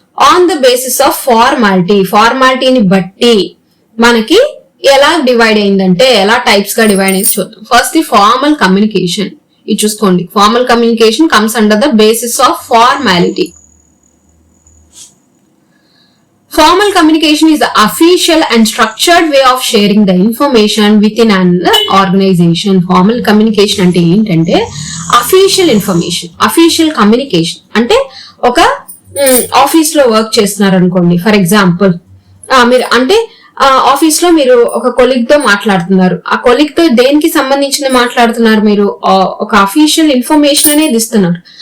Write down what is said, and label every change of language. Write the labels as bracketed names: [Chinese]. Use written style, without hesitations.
[English] On the basis of formality. [Telugu] ఫార్మాలిటీని బట్టి మనకి ఎలా డివైడ్ అయిందంటే, ఎలా టైప్స్ గా డివైడ్ అయింది చూద్దాం. [English] First the formal communication. [Telugu] ఇది చూసుకోండి, [English] Formal communication comes under the basis of formality. Formal communication is the official and structured way of sharing the information within an organization. [Telugu] Formal communication అంటే ఏంటంటే official information, official communication. అంటే ఒక office లో work చేస్తున్నారు అనుకోండి, for example మీరు అంటే office లో మీరు ఒక కొలీగ్ తో మాట్లాడుతున్నారు. ఆ కొలీగ్ తో దేనికి సంబంధించిన మాట్లాడుతున్నారు, మీరు ఒక అఫీషియల్ ఇన్ఫర్మేషన్ అనేది ఇస్తున్నారు.